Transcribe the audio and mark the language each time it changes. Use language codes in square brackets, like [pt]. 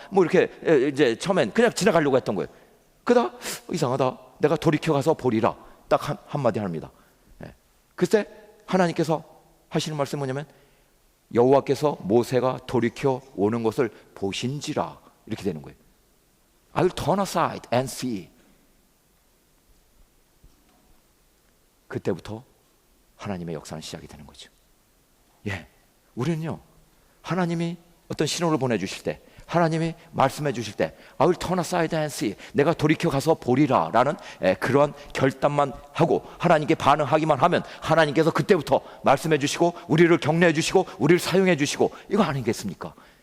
[ko] 뭐 이렇게 이제 처음엔 그냥 지나가려고 했던 거예요. 그러다 이상하다. 내가 돌이켜 가서 보리라. 딱 한마디 합니다. 그때 하나님께서 하시는 말씀은 뭐냐면, 여호와께서 모세가 돌이켜 오는 것을 보신지라, 이렇게 되는 거예요. [en] I will turn aside and see. [ko] 그때부터 하나님의 역사는 시작이 되는 거죠. 우리는요, 하나님이 어떤 신호를 보내주실 때, 하나님이 말씀해 주실 때 [en] I will turn aside and see, [ko] 내가 돌이켜 가서 보리라 라는 그런 결단만 하고 하나님께 반응하기만 하면 하나님께서 그때부터 말씀해 주시고 우리를 격려해 주시고 우리를 사용해 주시고, 이거 아니겠습니까?